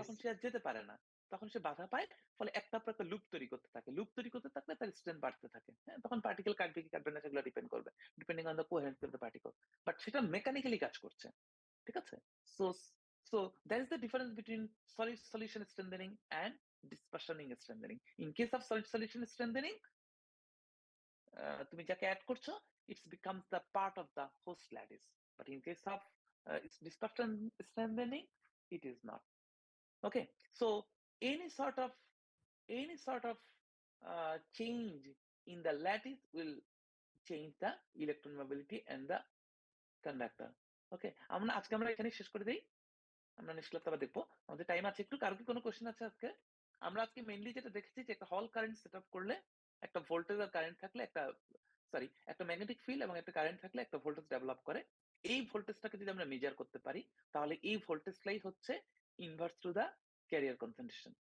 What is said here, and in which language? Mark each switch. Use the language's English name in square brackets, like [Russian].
[Bangla] তখন সে আর যেতে পারে না, তখন সে বাধা পায়, ফলে একটা পর একটা লুপ তৈরি করতে থাকলে তার স্ট্রেন্থ বাড়তে থাকে। হ্যাঁ, তখন পার্টিকেল কাটবে কি কাটবে না সেগুলো ডিপেন্ড করবে, [English] depending on the coherence of the particle, but [Bangla] সেটা মেকানিক্যালি কাজ করছে। ঠিক আছে? [English] So so that is the difference between solid solution strengthening and dispersioning strengthening. In case of solid solution strengthening, [Bangla] তুমি যাকে অ্যাড করছো, [English] it becomes the part of the host lattice, but in case of its dispersion strengthening, it is not. Okay, so any sort of change in the lattice will change the electron mobility and the conductor. [Bangla] Okay, আজকে আমরা এখানে শেষ করে দেই, আমরা next ক্লাসে আবার দেখবো, আমাদের টাইম আছে একটু। কারো কি কোনো কোশ্চেন আছে আজকে? আমরা আজকে মেইনলি যেটা দেখেছি যে একটা হল কারেন্ট সেটআপ করলে, একটা ভোল্টেজ আর কারেন্ট থাকলে, একটা ম্যাগনেটিক ফিল্ড এবং একটা কারেন্ট থাকলে একটা ভোল্টেজ ডেভেলপ করে। এই ভোল্টেজটাকে যদি আমরা মেজার করতে পারি, তাহলে এই ভোল্টেজটাই হচ্ছে inverse to the career concentration.